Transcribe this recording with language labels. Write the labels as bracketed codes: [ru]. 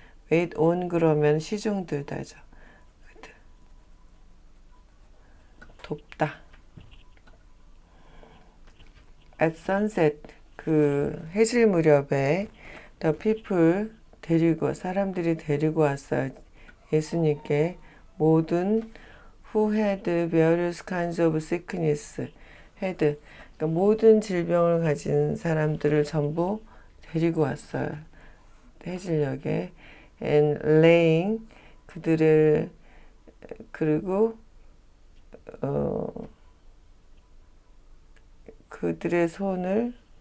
[ko] wait on 그러면 시중 들다죠. 돕다. [en] At sunset. [ko] 그 해질 무렵에 the people 사람들이 데리고 왔어요. [en] 예수님께 모든 who had various kinds of sickness. had. [ko] 그러니까 모든 질병을 가진 사람들을 전부 데리고 왔어요. [en] 해질녘에. And laying. [ko] 그들을 그리고 그들의 손을